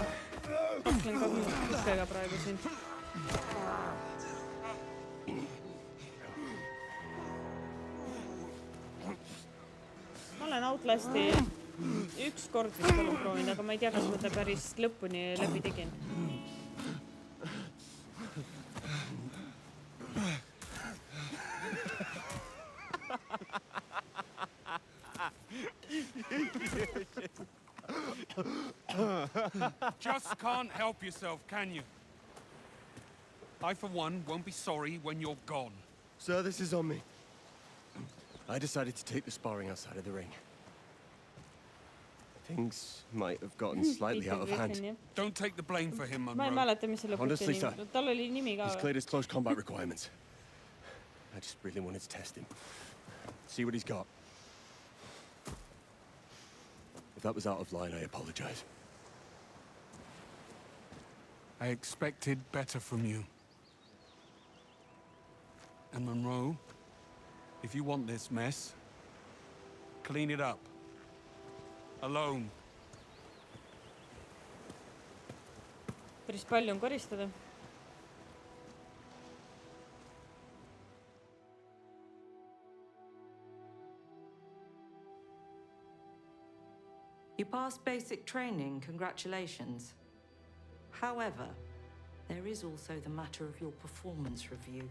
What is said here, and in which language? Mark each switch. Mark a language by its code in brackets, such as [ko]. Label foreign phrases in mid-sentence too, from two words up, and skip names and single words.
[et] Kaklen ka kukega praegu siin. Ma olen Outlasti üks kord vist olen proovinud, aga ma ei tea, kas ma ta päris lõpuni läbi tegin. [en] Just can't help yourself, can you? I, for one, won't be sorry when you're gone. Sir, this is on me. I decided to take the sparring outside of the ring. Things might have gotten slightly out of hand. Don't take the blame for him, [et] Ma ei [en] Monroe. [et] mäleta, mis selle [en] Honestly, [et] nimi. [en] sir, [et] Tal oli nimi ka. [en] He's cleared his close combat requirements. I just really wanted to test him. See what he's got. If that was out of line, I apologize. I expected better from you. And Monroe, if you want this mess, clean it up. Alone. [et] Päris palju on koristada. [en] You passed basic training, congratulations. However, there is also the matter of your performance review.